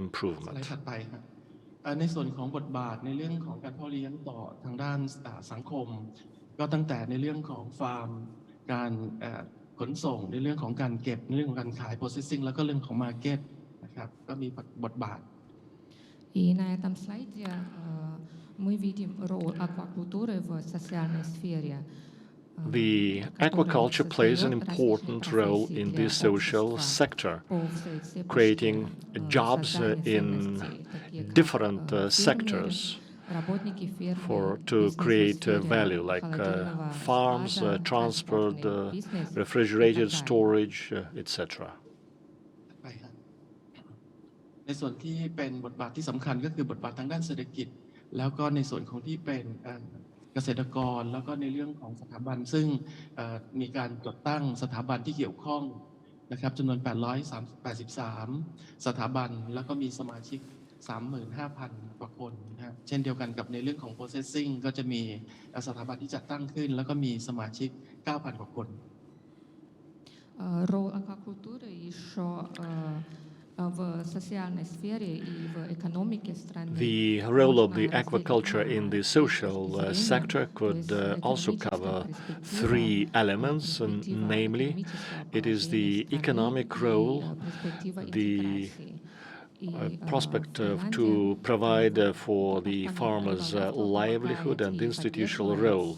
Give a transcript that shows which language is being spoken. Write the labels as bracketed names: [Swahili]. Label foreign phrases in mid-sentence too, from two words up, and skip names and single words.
[English] improvement. [Thai] ด์ถัดไปครับในส่วนของบทบาทในเรื่องของการเพาะเลี้ยงต่อทางด้านสังคม ก็ตั้งแต่ในเรื่องของฟาร์มการขนส่งในเรื่องของการเก็บในเรื่องของการขาย processing แล้วก็เรื่องของ market นะครับก็มีบทบาท [Russian] И на этом слайде мы видим роль аквакультуры в социальной сфере. [English] The aquaculture plays an important role in the social sector, creating jobs in different sectors to create value, like farms, transport, refrigerated storage, etc. [Thai] ไปครับในส่วนที่เป็นบทบาทที่สำคัญก็คือบทบาททางด้านเศรษฐกิจ แล้วก็ในส่วนของที่เป็นเกษตรกรแล้วก็ในเรื่องของสถาบันซึ่งมีการจดตั้งสถาบันที่เกี่ยวข้องนะครับจำนวน883สถาบันแล้วก็มีสมาชิก 35,000 กว่าคนนะครับเช่นเดียวกันกับในเรื่องของ processing ก็จะมีสถาบันที่จัดตั้งขึ้นแล้วก็มีสมาชิก 9,000 กว่าคน [Russian] Роль аквакультуры еще в социальной сфере и в экономике страны. [English] The role of the aquaculture in the social sector could also cover 3 elements, namely, it is the economic role, the prospect to provide for the farmers' livelihood and institutional role.